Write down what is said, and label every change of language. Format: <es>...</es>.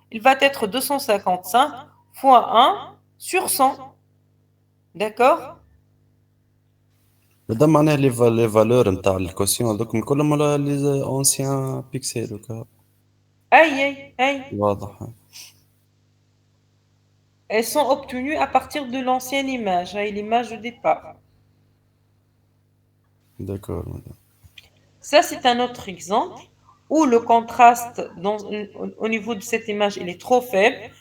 <fr>Il va être 255 fois 1 sur 100, d'accord?</fr> <ar>مدام معناها لي فالور نتاع الكوسيون هذوك كلهم ولا لي اونسيان بيكسل وكا؟ Aïe. واضح.</ar> <fr>Elles sont obtenues à partir de l'ancienne image, l'image de départ. D'accord, madame. Ça, c'est un autre exemple où le contraste au niveau de cette image, il est trop faible.</fr>